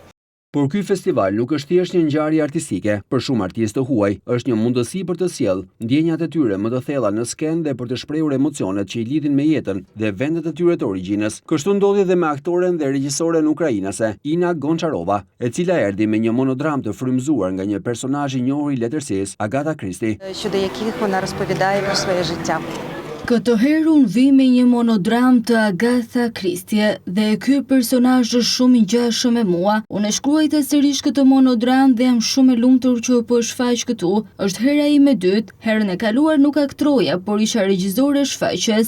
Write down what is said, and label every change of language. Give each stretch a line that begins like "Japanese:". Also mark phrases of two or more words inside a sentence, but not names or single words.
Albanian: Por ky festival nuk është thjesht një ngjarje artistike, për shumë artistë të huaj, është një mundësi për të sjellë ndjenjat e tyre më të thella në skenë dhe për të shprehur emocionet që I lidhin me jetën dhe vendet e tyre të origjinës. Kështu ndodhi edhe me aktoren dhe regjisoren ukrainase, Ina Goncharova, e cila erdhi me një monodram të frymëzuar nga një personazh I njohur I letërsisë, Agata Christie.
Ukrainian: Щодо яких вона розповідає про своє життя.
Albanian: Këtë herë unë vi me një monodram të Agatha Christie dhe ky personazh është shumë I ngjashëm me mua. Unë e shkruajta sërish këtë monodram dhe jam shumë e lumtur që po shfaq këtu. Është hera ime e dytë. Herën e kaluar nuk aktroja, por isha regjizore shfaqjes.